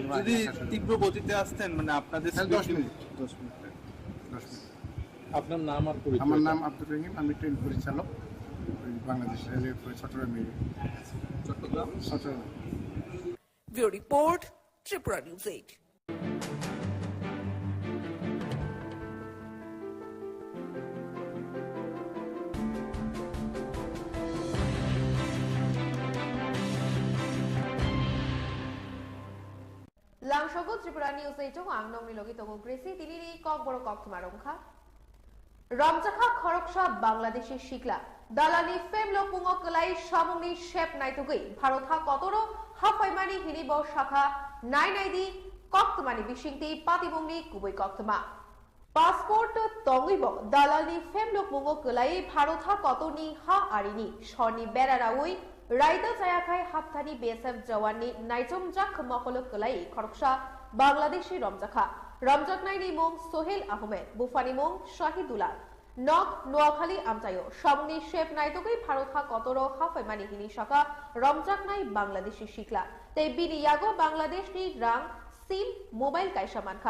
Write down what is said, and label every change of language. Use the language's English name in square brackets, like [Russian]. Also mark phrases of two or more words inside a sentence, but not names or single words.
[Bangla] যদি তীব্র গতিতে আসতেন মানে আপনাদের 10 মিনিট। আপনার নাম আর পরিচয়? আমার নাম আব্দুর রহিম, আমি ট্রেন পরিচালক, বাংলাদেশ রেলওয়ে চট্টগ্রামে। ব্যুরো রিপোর্ট, ত্রিপুরা নিউজ 8। [Kok Borok] Langshogo Tripura News 8 Angnong Nilogi Togo Gracie Tinini Kok Boro Kok Tumarongkha Ramjakha Khoroksa Bangladeshi Shikla Dalani Femlo Pungok Lai Shamuni Shep Naitugui Bharotha Kotoro Hafaimani Hinibo Shakha Nainaidi Kok Tumani Bishingti Patibungni Kubui Kok Tuma Passport Tongibo Dalani Femlo Pungok Lai Bharotha Kotoni Ha Arini Shoni Beraraui রাইদা জায়াখাই হাতথানি বিএসএফ জওয়াননি নাইজমজাক মকলক কলাই খরকসা বাংলাদেশি রমজাখা রমজাকনাইনি মং সোহেল আহমেদ বুফানি মং শাহিদুল্লাহ নক নোয়াখালী আমতায়ো সামনি শেফ নাইতগই ভারতহা কতরো হাফাইমানি হিনি শাখা রমজাকনাই বাংলাদেশি শিকলা তে বিনিয়াগো বাংলাদেশনি রাং সিম মোবাইল কাইসা মানখা